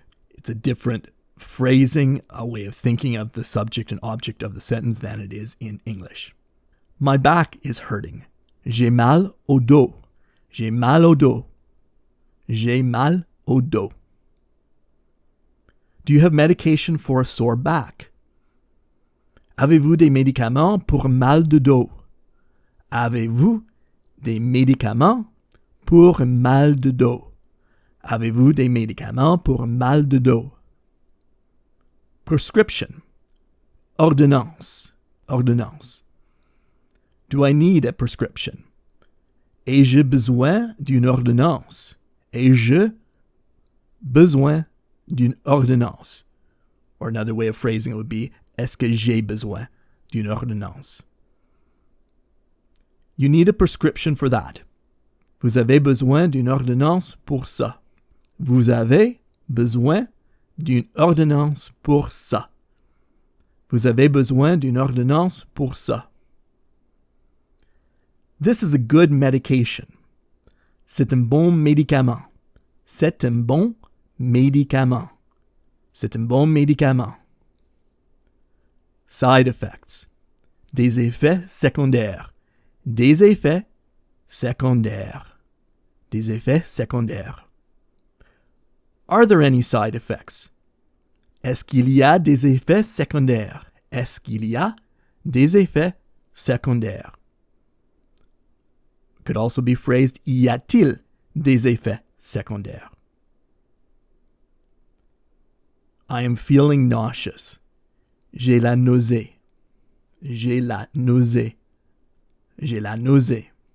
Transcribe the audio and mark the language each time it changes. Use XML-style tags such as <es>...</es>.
<en>It's a different phrasing, a way of thinking of the subject and object of the sentence than it is in English. My back is hurting.</en> <fr>J'ai mal au dos. J'ai mal au dos. J'ai mal au dos.</fr> <en>Do you have medication for a sore back?</en> <fr>Avez-vous des médicaments pour un mal de dos? Avez-vous des médicaments pour un mal de dos? Avez-vous des médicaments pour un mal de dos? Prescription. Ordonnance. Ordonnance.</fr> <en>Do I need a prescription?</en> <fr>Ai-je besoin d'une ordonnance? Ai-je besoin d'une ordonnance?</fr> <en>Or another way of phrasing it would be,</en> <fr>est-ce que j'ai besoin d'une ordonnance?</fr> <en>You need a prescription for that.</en> <fr>Vous avez besoin d'une ordonnance pour ça. Vous avez besoin d'une ordonnance pour ça. Vous avez besoin d'une ordonnance pour ça.</fr> <en>This is a good medication.</en> <fr>C'est un bon médicament. C'est un bon médicament. C'est un bon médicament.</fr> <en>Side effects.</en> <fr>Des effets secondaires. Des effets secondaires. Des effets secondaires.</fr> <en>Are there any side effects?</en> <fr>Est-ce qu'il y a des effets secondaires? Est-ce qu'il y a des effets secondaires?</fr> <en>Could also be phrased,</en> <fr>y a-t-il des effets secondaires?</fr> <en>I am feeling nauseous.</en> <fr>J'ai la nausée. J'ai la nausée. J'ai la nausée.</fr>